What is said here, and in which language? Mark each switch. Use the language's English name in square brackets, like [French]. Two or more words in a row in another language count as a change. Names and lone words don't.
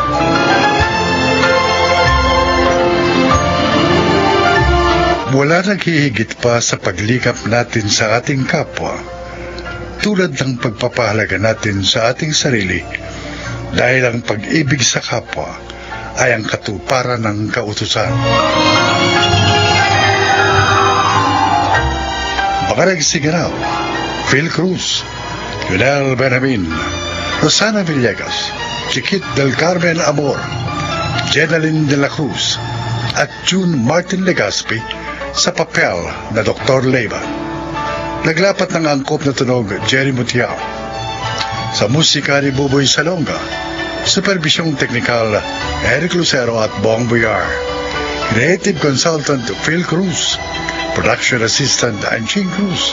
[Filipino] Wala naghihigit pa sa paglikap natin sa ating kapwa, tulad ng pagpapahalaga natin sa ating sarili, dahil ang pag-ibig sa kapwa ay ang katuparan ng kautusan. Mga nagsigaraw, Phil Cruz, Lionel Benjamin, Rosana Villegas, Chiquit del Carmen Amor, Jenaline de la Cruz, at June Martin Legaspi sa papel na Dr. Leyva. Naglapat ng angkop na tunog Jerry Mutiao. Sa musika ni Buboy Salonga, supervisyong teknikal Eric Lucero at Bong Boyar. [English] Creative consultant Phil Cruz. Production assistant Anching Cruz.